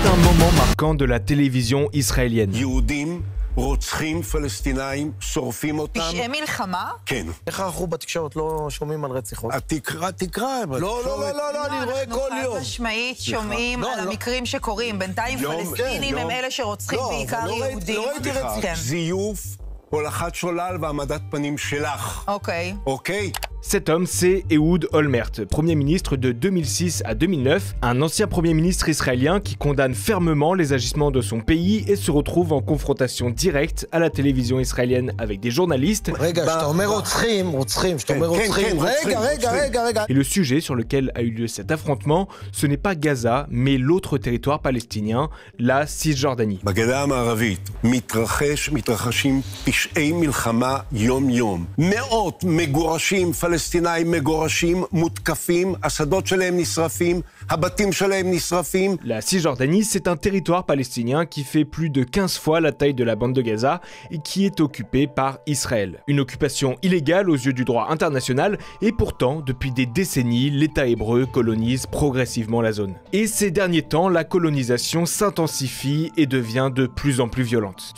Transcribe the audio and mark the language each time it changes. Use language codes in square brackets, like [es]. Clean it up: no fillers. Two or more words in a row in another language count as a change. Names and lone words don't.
[fr] moment marquant de la télévision israélienne. [he] רוצחים פלסטינאים, שורפים אותם. פשעי מלחמה? כן. איך אנחנו בתקשורת לא שומעים על רציחות? תקרא. לא, אני רואה כל יום. אנחנו חד משמעית שומעים על המקרים שקורים. בינתיים פלסטינים הם אלה שרוצחים בעיקר יהודים. לא ראיתי רציחות. זיוף, הולכת שולל והעמדת פנים שלך. אוקיי. [fr] Cet homme, c'est Ehud Olmert, Premier ministre de 2006 à 2009, un ancien Premier ministre israélien qui condamne fermement les agissements de son pays et se retrouve en confrontation directe à la télévision israélienne avec des journalistes. Et le sujet sur lequel a eu lieu cet affrontement, ce n'est pas Gaza, mais l'autre territoire palestinien, la Cisjordanie. [he] בגדה המערבית מתרחשים פשעי מלחמה יום-יום. מאות מגורשים פלסטינאים מגורשים, מותקפים, השדות שלהם נשרפים, הבתים שלהם נשרפים. [fr] La Cisjordanie, c'est un territoire palestinien qui fait plus de 15 fois la taille de la bande de Gaza et qui est occupé par Israël. Une occupation illégale aux yeux du droit international et pourtant, depuis des décennies, l'État hébreu colonise progressivement la zone. Et ces derniers temps, la colonisation s'intensifie et devient de plus en plus violente.